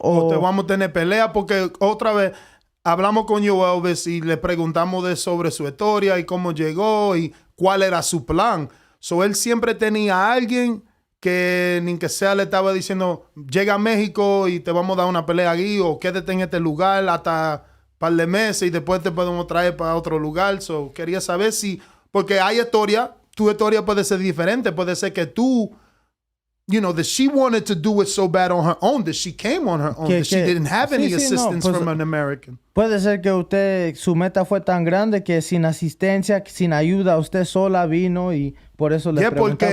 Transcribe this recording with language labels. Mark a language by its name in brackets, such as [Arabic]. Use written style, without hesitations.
[Spanish] O te vamos a tener pelea, porque otra vez hablamos con Joe Elvis y le preguntamos sobre su historia y cómo llegó y cuál era su plan. So, él siempre tenía a alguien que ni que sea le estaba diciendo, llega a México y te vamos a dar una pelea aquí, o quédate en este lugar hasta un par de meses y después te podemos traer para otro lugar. [English] So, [Spanish] quería saber porque hay historia, tu historia puede ser diferente, puede ser que tú, [English] that she wanted to do it so bad on her own, that she came on her own, that she didn't have any assistance from an American. [Spanish] Puede ser que su meta fue tan grande que sin asistencia, sin ayuda, usted sola vino y por eso le preguntamos.